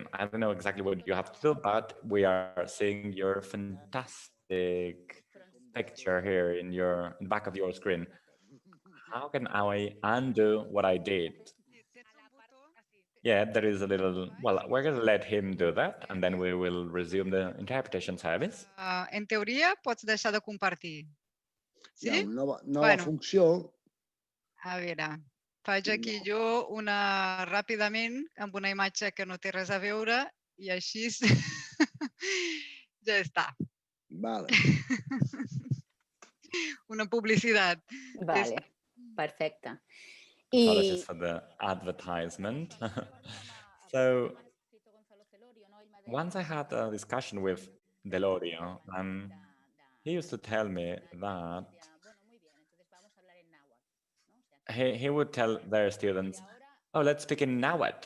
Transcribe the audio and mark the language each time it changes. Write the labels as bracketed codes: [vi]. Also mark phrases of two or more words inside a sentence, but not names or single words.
[en] I don't know exactly what you have to do, but we are seeing your fantastic picture here in the back of your screen. How can I undo what I did? Yeah, there is a little, well, we're going to let him do that, and then we will resume the interpretation service. [ca] En teoria, pots deixar de compartir. Hi ha Sí? una nova Bueno. funció. A veure, faig aquí jo una ràpidament amb una imatge que no té res a veure i així ja està. Vale. Una publicitat. Vale, perfecte. [en] Apologies for the advertisement. So, once I had a discussion with Delorio, and he used to tell me that he would tell their students, oh, let's speak in Nahuatl.